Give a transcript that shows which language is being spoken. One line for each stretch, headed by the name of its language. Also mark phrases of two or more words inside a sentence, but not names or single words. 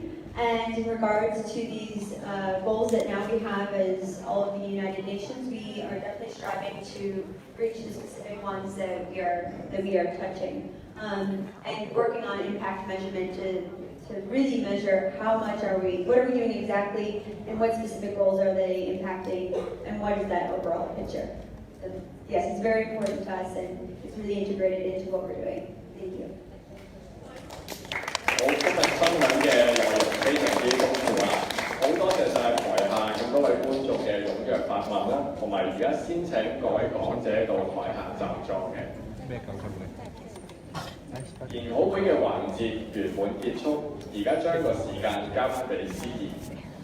English: And in regards to these goals that now we have as all of the United Nations, we are definitely striving to reach the specific ones that we are touching, and working on impact measurement to really measure how much what are we doing exactly, and what specific goals are they impacting, and what is that overall picture. So, yes, it's very important to us, and it's really integrated into what we're doing. Thank you.
Cantonese: 好，今日新聞嘅內容非常之豐富啦，好多謝晒台下咁多位觀眾嘅踴躍發問啦，同埋而家先請各位講者到台下就座嘅。研討會嘅環節圓滿結束，而家將個時間交翻俾司儀。